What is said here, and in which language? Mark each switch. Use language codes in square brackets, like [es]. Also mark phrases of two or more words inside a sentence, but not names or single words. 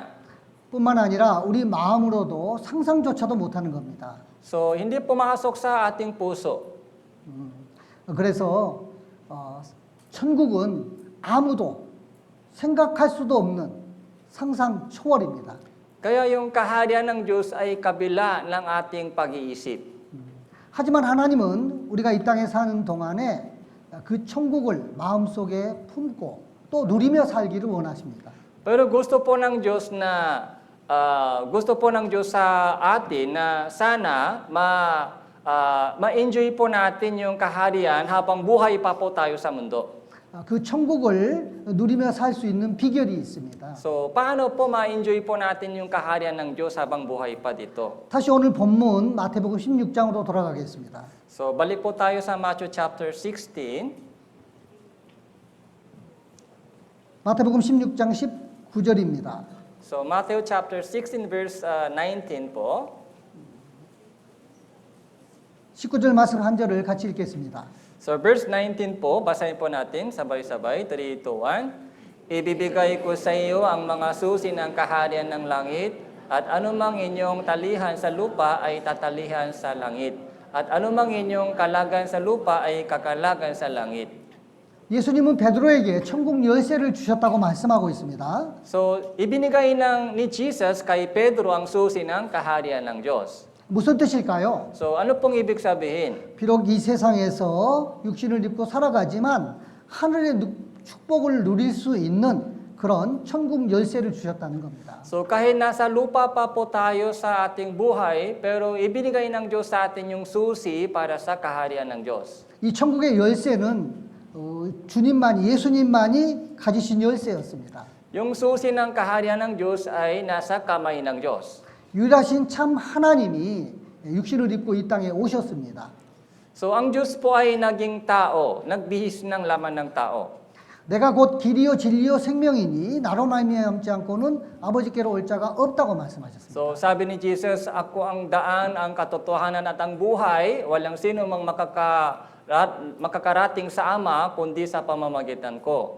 [ko] 뿐만 아니라 우리 마음으로도 상상조차도 못하는 겁니다. [tl] So hindi pumasok sa ating puso. [ko] 그래서 천국은 아무도 생각할 수도 없는 상상 초월입니다. [tl] Kaya yung kaharian ng Diyos ay kabila ng ating pag-iisip. [ko] 하지만 하나님은 우리가 이 땅에 사는 동안에 그 천국을 마음속에 품고 또 누리며 살기를 원하십니다. [tl] Pero gusto po ng Diyos na gusto po ng Diyos sa atin na sana ma-enjoy po natin yung kaharian habang buhay pa po tayo sa mundo. [ko] 그 천국을 누리며 살 수 있는 비결이 있습니다. [tl] So, paano po ma-enjoy po natin yung kaharian ng Diyos habang buhay pa dito? [ko] 다시 오늘 본문 마태복음 16장으로 돌아가겠습니다. [tl] So, balik po tayo sa [en] Matthew chapter 16. [ko] 마태복음 16장 19절입니다. [tl] So, [en] Matthew chapter 16 verse 19 [tl] po. [ko] 19절 말씀 한 절을 같이 읽겠습니다. [tl] So, verse 19 po, basahin po natin sabay-sabay, 3, 2, 1. Ibibigay ko sa iyo ang mga susi ng kaharian ng langit, at anumang inyong talihan sa lupa ay tatalihan sa langit, at anumang inyong kalagan sa lupa ay kakalagan sa langit. [ko] 예수님은 베드로에게 천국 열쇠를 주셨다고 말씀하고 있습니다. [tl] So, ibinigay ni Jesus kay Pedro ang susi ng kaharian ng Diyos. [ko] 무슨 뜻일까요? [tl] So, ano pong ibig sabihin? [ko] 비록 이 세상에서 육신을 입고 살아가지만 하늘의 축복을 누릴 수 있는 그런 천국 열쇠를 주셨다는 겁니다. [tl] So, kahit nasa lupa pa po tayo sa ating buhay, pero ibinigay ng Diyos sa atin yung susi para sa kaharian ng Diyos. [ko] 이 천국의 열쇠는 주님만이 예수님만이 가지신 열쇠였습니다. [tl] Yung susi ng kaharian ng Diyos ay nasa kamay ng Diyos. [ko] 유일하신 참 하나님이 육신을 입고 이 땅에 오셨습니다. [tl] So, ang Diyos po ay naging tao, nagbihis ng laman ng tao. [ko] 내가 곧 길이요 진리요 생명이니 나로 말미암지 않고는 아버지께로 올 자가 없다고 말씀하셨습니다. [tl] So, sabi ni Jesus, ako ang daan, ang katotohanan at ang buhay, walang sino mang makakarating sa Ama kundi sa pamamagitan ko.